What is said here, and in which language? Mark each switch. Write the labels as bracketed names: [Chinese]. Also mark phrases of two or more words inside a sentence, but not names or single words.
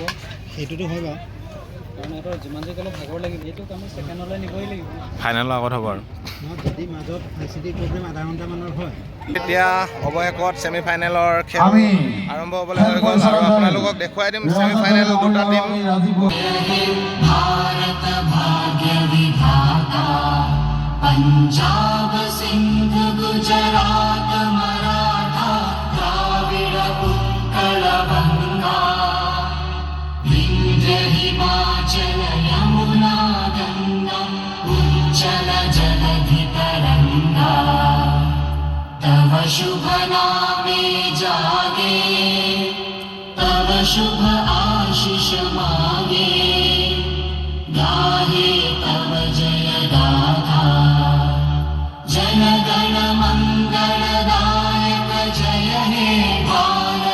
[Assamese] সেইটোতো হয় বাৰু, কাৰণ সিহঁতৰ যিমান যি ক'লেও ভাগৰ লাগিব, এইটোক আমি ছেকেণ্ডলৈ নিবই লাগিব। ফাইনেলৰ আগত হ'ব আৰু যদি মাজত ICT প্ৰগ্ৰেম আধা ঘণ্টামানৰ হয়। এতিয়া অৱশেষত ছেমি ফাইনেলৰ খেল আৰম্ভ হ'বলৈ হৈ গ'ল আৰু আপোনালোকক দেখুৱাই দিম ছেমি ফাইনেল 2টা টিম। [Bangla] পঞ্জাব সিন্ধ গুজরাত মরাঠা দ্রাবিড় উৎকল বঙ্গ বিন্ধ্য হিমাচল যমুনা গঙ্গা উচ্ছল জলধি তরঙ্গ তব শুভ নামে জাগে তব শুভ আশিস মাগে গাহে তব জয় গাথা জন গণ মঙ্গলদায়ক জয় হে